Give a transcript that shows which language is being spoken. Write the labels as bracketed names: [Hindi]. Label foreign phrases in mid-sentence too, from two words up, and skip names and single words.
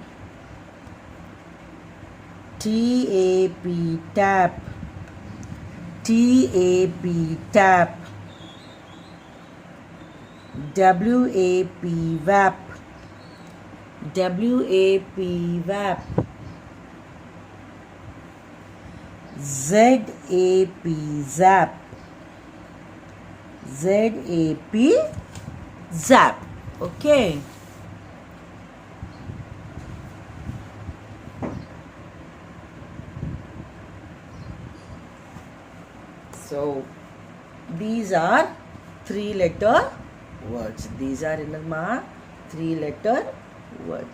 [English] T-A-P, tap. T-A-P, tap. W-A-P, wap. W-A-P, wap. Z-A-P, zap. Z-A-P, zap. Okay. So these are 3-letter words. These are in the 3-letter words.